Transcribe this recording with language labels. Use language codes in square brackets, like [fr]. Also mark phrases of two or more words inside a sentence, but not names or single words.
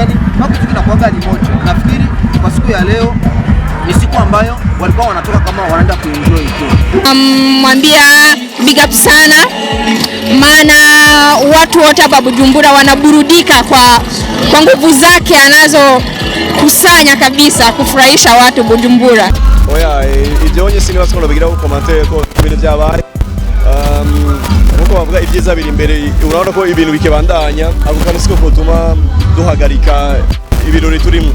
[sw] Yaani mambo tu kinakuanga ni moja. Nafikiri kwa siku ya leo ni siku ambayo walikuwa wanatoka kama wanaenda kuenjoy tu. Mwambia [en] big up [sw] sana, maana watu wote hapa Bujumbura wanaburudika kwa nguvu zake anazo kusanya kabisa kufurahisha watu Bujumbura. [rn] Oya, ibyo sini basobanura bigira ku commentaire ko ibintu byabaye. Nkuko bavuga ibyiza biri imbere, urabona ko ibintu bikebandanya, ako kandi siko kutuma duhagarika ibirori turimo.